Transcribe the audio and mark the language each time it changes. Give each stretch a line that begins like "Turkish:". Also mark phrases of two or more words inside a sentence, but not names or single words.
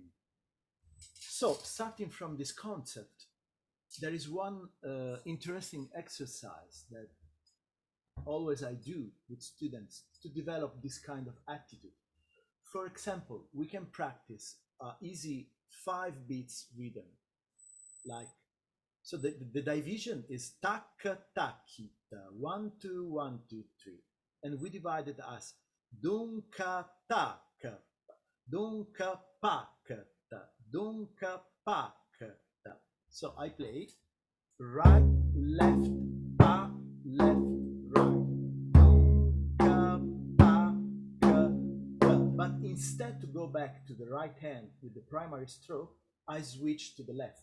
English: So starting from this concept, there is one interesting exercise that always I do with students to develop this kind of attitude. For example, we can practice easy 5 beats rhythm, like, so the division is tak tak kita, 1 2 1 2 3, and we divide it as dunka tak, dunka pak, dunka pak. So I play right left pa left instead to go back to the right hand with the primary stroke, I switch to the left.